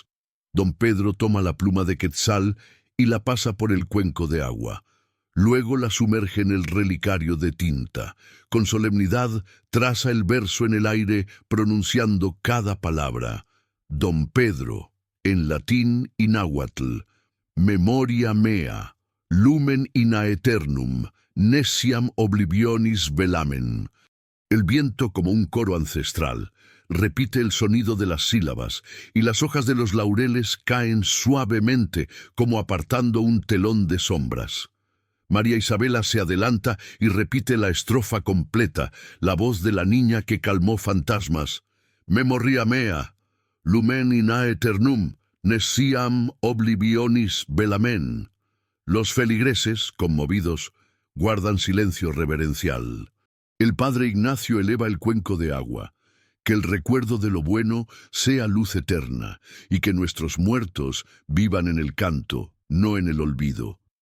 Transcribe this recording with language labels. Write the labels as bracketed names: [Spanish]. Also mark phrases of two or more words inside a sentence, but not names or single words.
[Spanish] Don Pedro toma la pluma de quetzal y la pasa por el cuenco de agua. Luego la sumerge en el relicario de tinta. Con solemnidad traza el verso en el aire pronunciando cada palabra. Don Pedro, en latín y náhuatl, [Latin] memoria mea, lumen in aeternum, neciam oblivionis velamen. [Spanish] El viento, como un coro ancestral, repite el sonido de las sílabas, y las hojas de los laureles caen suavemente, como apartando un telón de sombras. María Isabela se adelanta y repite la estrofa completa, la voz de la niña que calmó fantasmas. [Latin] Memoria mea, lumen in aeternum, neciam oblivionis velamen. [Spanish] Los feligreses, conmovidos, guardan silencio reverencial. El padre Ignacio eleva el cuenco de agua. Que el recuerdo de lo bueno sea luz eterna, y que nuestros muertos vivan en el canto, no en el olvido.